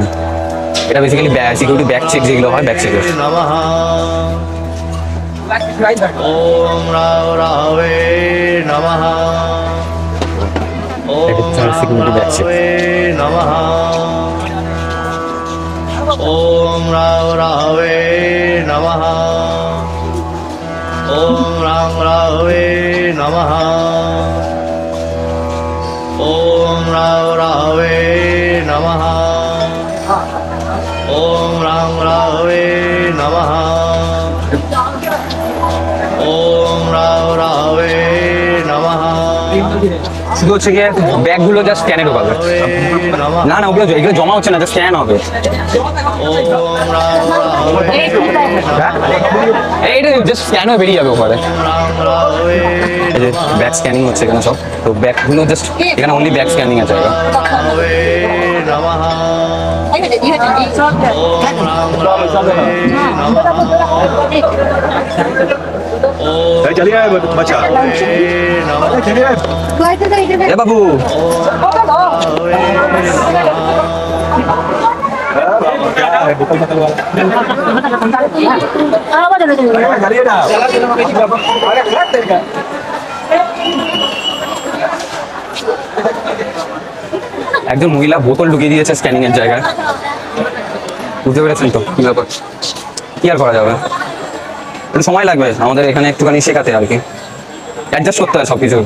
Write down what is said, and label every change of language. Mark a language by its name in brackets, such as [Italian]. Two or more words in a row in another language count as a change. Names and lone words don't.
[Bangla] এটা বেসিক্যালি [English] security bag check, [Bangla] যেগুলো হয় ব্যাগ চেকের। [Sanskrit] ওম রাম রামে নমঃ। ওম [English] security bag check. [Sanskrit] রামে নমঃ। ॐ राव राहवे नमः ॐ राम राहवे नमः ॐ राव राहवे नमः ॐ राम राहवे नमः ॐ राव राहवे नमः [Bangla] শুধু হচ্ছে গিয়ে ব্যাগগুলো জাস্ট স্ক্যানে ঢোকাবে। [Sanskrit] नमः [Bangla] না না ওগুলো এগুলো জমা হচ্ছে না, [English] just scan [Bangla] হবে। [Sanskrit] ॐ राव राहवे [Bangla] এইটা [English] just scan [Bangla] হয়ে বেরিয়ে যাবে ওখানে। [Sanskrit] राम राहवे [Bangla] এই যে [English] bag scanning [Bangla] হচ্ছে এখানে সব, তো ব্যাগগুলো জাস্ট এখানে [English] only bag scanning [Bangla] আছে। [Sanskrit] राहवे नमः ॐ राम राहवे नमः [Hindi] चलिए बच्चा [Bangla] এ বাবু [Hindi] चलिए ना [Bangla] একজন মহিলা বোতল ঢুকিয়ে দিয়েছে স্ক্যানিং এর জায়গায়, বুঝতে পেরেছেন তো কি ব্যাপার? কি আর করা যাবে, একটু সময় লাগবে আমাদের এখানে একটুখানি শেখাতে আর কি, অ্যাডজাস্ট করতে হয় সব কিছু।